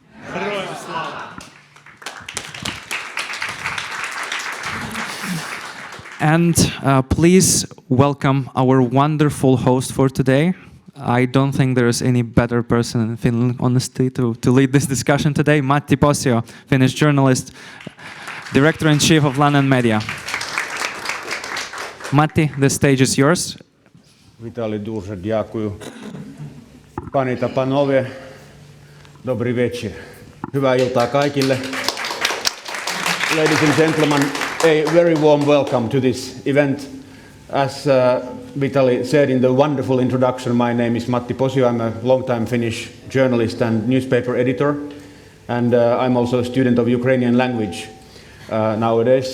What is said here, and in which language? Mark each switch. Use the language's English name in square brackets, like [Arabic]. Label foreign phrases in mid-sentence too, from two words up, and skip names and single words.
[English] And please welcome our wonderful host for today. I don't think there is any better person in Finland, honestly, to lead this discussion today. Matti Posio, Finnish journalist, Director-in-Chief of London Media. Matti, the stage is yours. Vitaly, [Ukrainian] дуже дякую. [Polish] Panie та panowie, dobry wieczór. [Finnish] Hyvää iltaa kaikille. [English] Ladies and gentlemen, a very warm welcome to this event. As Vitaly said in the wonderful introduction, my name is Matti Posio. I'm a long-time Finnish journalist and newspaper editor, and I'm also a student of Ukrainian language nowadays.